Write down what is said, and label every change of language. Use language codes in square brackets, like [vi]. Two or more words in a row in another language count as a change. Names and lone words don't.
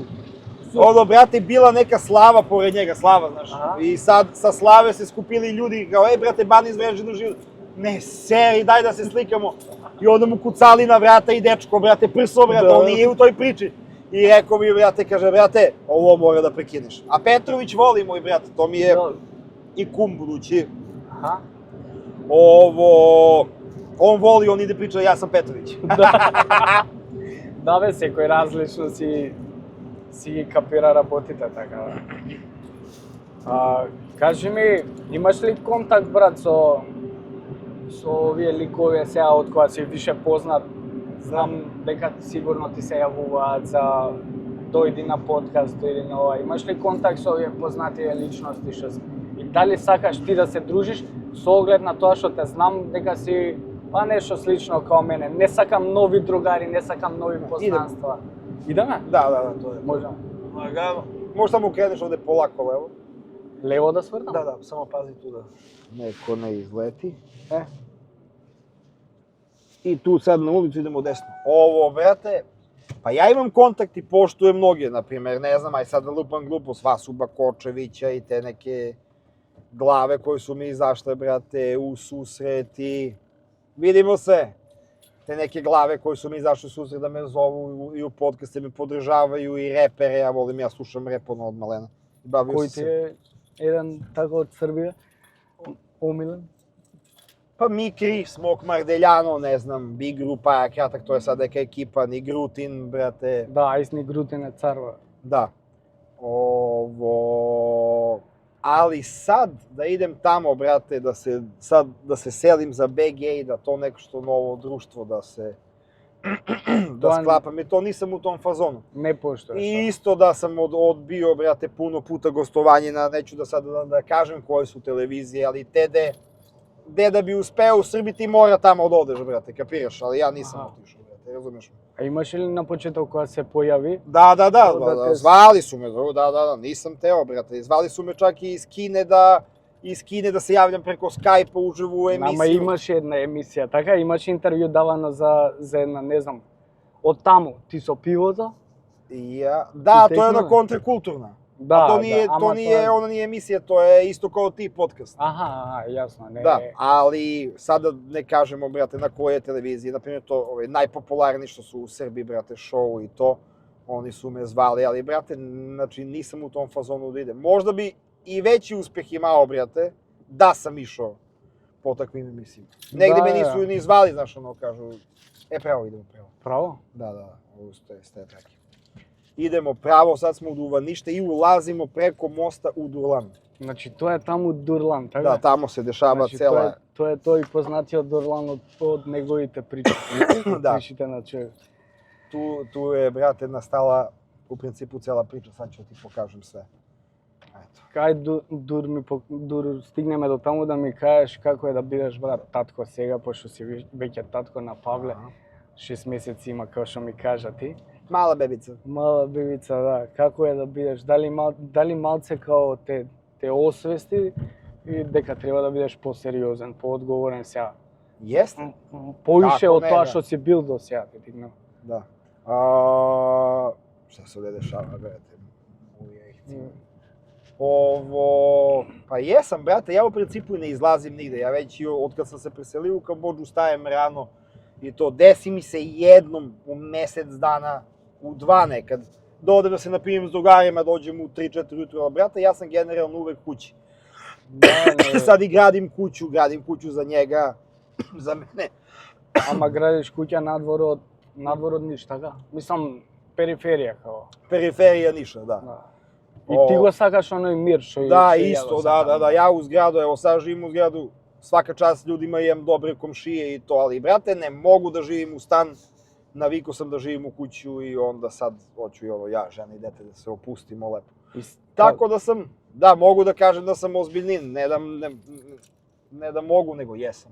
[sr] Ono, brate, bila neka slava pored njega, slava, znaš, i sad sa slave se skupili ljudi, kao, brate, Ban iz Vežinu živi, ne, seri, daj da se slikamo, i onda mu kucali na vrata i dečko, brate, prso, brate, on nije u toj priči. I rekao mi, brate, kaže, brate, ovo mora da prekineš. A Petrović voli moj, brate, to mi je i kum budući. Aha. On voli, on ide priča, ja sam Petrović. [mk] Да бе, секој различно си ги капира работите, така. Кажи ми, имаш ли контакт, брат, со овие ликови сега од кога си више познат? Знам дека сигурно ти се јавуваат за дојди на подкаст или на ова. Имаш ли контакт со овие познативе личности што си? И дали сакаш ти да се дружиш со оглед на тоа што те знам дека си па нешто слично као мене. Не сакам нови другари, не сакам нови познанства. Идеме? [sr] Da, to je. [mk] Можам. [sr] Lagano. Možeš samo kreneš ovde polako levo. [mk] Лево да свртам? [sr] Da, samo pazi tu da neko ne izleti. I tu sad na ulicu idemo desno. Ovo, brate, pa ja imam kontakt i poštujem mnoge, na primjer, ne znam, aj sad da lupam glupost, Vasuba Kočevića i te neke glave koje su mi izašle, brate, u susret i vidimo se. Te neke glave koje su mi izašle u susret da me zovu i u podcaste me podržavaju i repere, ja volim, ja slušam rep od malena. [mk] Кој ти е еден така од Србија? Омилен? [sr] Pa Mikri, Smok Mardeljano, ne znam, Big Grupa, kratak, to je sad neka ekipa, ni Grutin, brate. [mk] Да, Ајсни Грутин е царва. [sr] Da. Ali sad da idem tamo, brate, da se selim za BG, da to neko što novo društvo, da se da sklapam, to nisam u tom fazonu. Ne poštuješ. I isto da sam odbio, brate, puno puta gostovanje na, neću da sad da kažem koje su televizije, ali te gde da bi uspeo u Srbiji ti mora tamo da odeš, brate, kapiraš, ali ja nisam otišao, brate, razumeš? A imaš li na početku koja se pojavi? Da, te- zvali su me, da, nisam teo, brate, zvali su me čak i iz Kine da se javljam preko Skype-a uživo u emisiju. [mk] Nama imaš jedna emisija, така? Имаш интервју давано за една, не знам, од таму, ти со пивото? [sr] Da, I to je ona tehno? kontrakulturna. [mk] Да, [sr] To nije, ona nije emisija, to je isto kao ti podcast. [mk] Аха, јасно, не. [sr] Da, ali sada ne kažemo, brate, na koje televizije, na primjer to najpopularniji što su u Srbiji, brate, show i to, oni su me zvali, ali, brate, znači nisam u tom fazonu da idem. Možda bi i veći uspeh imao, brate, da sam išao po takvim emisijama. Negde me nisu ni zvali, znaš, ono, kažu, pravo idemo, pravo. [mk] Право? [sr] Da, ovo ste trake. Idemo pravo, sad smo u Duvanište i ulazimo preko mosta u Durlan. [mk] Значи тоа е таму Дурлан, така? [sr] Da, tamo se dešava [mk] Значи, [sr] cela... [mk] Тоа е тој познатиот Дурлан од неговите причи. [sr] Da. [mk] Причите на човек. [sr] Tu je, brate, nastala u principu cela priča, sad ću ti pokažem sve. Eto. [mk] Кај дур стигнеме до таму да ми кажеш како е да бидеш брат татко сега, пошто си веќе татко на Павле. 6 месеци има, како што ми кажа ти. Mala bebica. Мала бебица, да. Како е да бидеш? Дали малце као те освести и дека треба да бидеш посериозен, поодговорен сега? [sr] Jeste? [mk] Поише Како од не, тоа да. што си бил до сега, ти тигнав. [sr] Da. Šta se ovdje dešava, brate? Pa jesam, brate, ja u principu ne izlazim nigde. Ja već od kad sam se preselio u Kambodžu stajem rano i to desi mi se jednom u mesec dana, u 2 nekad, da odem da se napijem s drugarima, dođem u 3-4 ujutru, ali brate, ja sam generalno uvek kući. Sad i gradim kuću za njega, za mene. [mk] Ама градиш куќа надвор од Ниш, така? Мислам, периферија као. [sr] Periferija Niša, da. [mk] Да. И ти го сакаш оној мир што [sr] Da, [mk] што ја [sr] isto, [mk] го [sr] da, [mk] сакам. [sr] ja u zgradu, evo sad živim u zgradu, svaka čast ljudima, imam dobre komšije i to, ali brate, ne mogu da živim u stan, navikao sam da živim u kuću i onda sad hoću i ovo, ja, žena i dete, da se opustimo lepo. Tako da sam, da, mogu da kažem da sam ozbiljnin, ne da mogu, nego jesam.